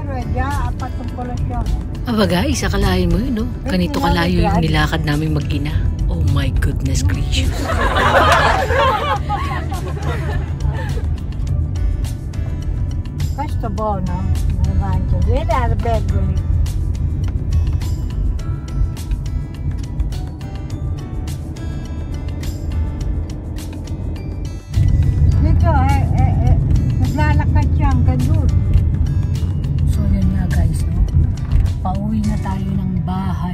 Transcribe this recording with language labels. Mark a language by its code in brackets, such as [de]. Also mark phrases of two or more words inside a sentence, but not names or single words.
[tl] Ya, apat ang kolasyon. Aba guys, akalain mo yun, no? Ganito kalayo yung nilakad namin mag-ina. [en] Oh my goodness gracious. [it] Questo buono, lo mangio. Vieni al Bergoli. [tl] Dito, naglalakad siya hanggang doon. So yun nga guys, no? Pauwi na tayo ng bahay.